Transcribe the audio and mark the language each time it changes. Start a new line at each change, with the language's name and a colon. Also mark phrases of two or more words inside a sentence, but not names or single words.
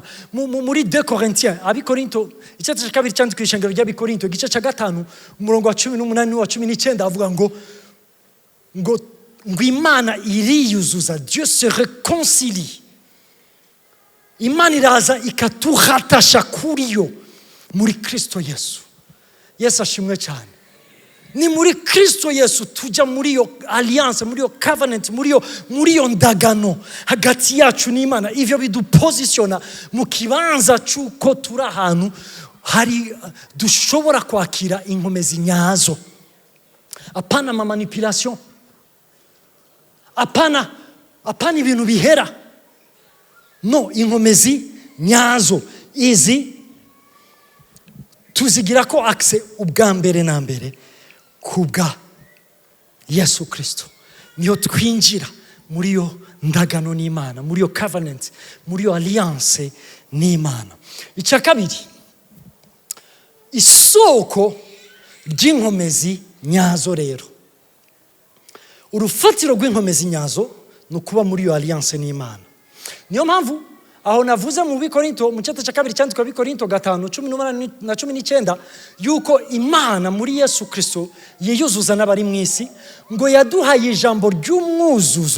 Rundi: Muri 2 Corinthiens, Abikorinto igice cya kabiri cyanditswe ishengero ry'Abikorinto igice cya 5 umurongo wa 18 n'uwa 19 avuga ngo Imana iriyuzuza,
French: Dieu se réconcilie.
Rundi: Imana iraza ikaturatasha kuri yo muri Kristo Yesu. Yesu ashimwe cyane. Ni muri Kristo Yesu tujya muri yo alliance, muri yo covenant, muri yo ndagano hagati yacu n'Imana. Ivyo bidupositiona mu kibanza cy'uko turi ahantu hari dushobora kwakira inkomezi nyazo. Apana ma manipulation, apana ibintu bihera. No, inkomezi nyazo izi tuzigira ko access ubwa mbere na mbere kubwa Yesu Kristo. Niyo twinjira muri yo ndagano n'Imana, muri yo covenant, muri yo alliance n'Imana. Icya kabiri, isoko ry'inkomezi nyazo rero. Urufatiro rw'inkomezi nyazo no kuba muri yo alliance n'Imana. Niyo mpamvu aho navuze mu Bikorinto mu cyata cya kabiri cyanditswe Bikorinto 5:18 na 19 yuko Imana muri Yesu Kristo yiyuzuza n'abari mu isi, ngo yaduhaye ijambo ry'umwuzuzo.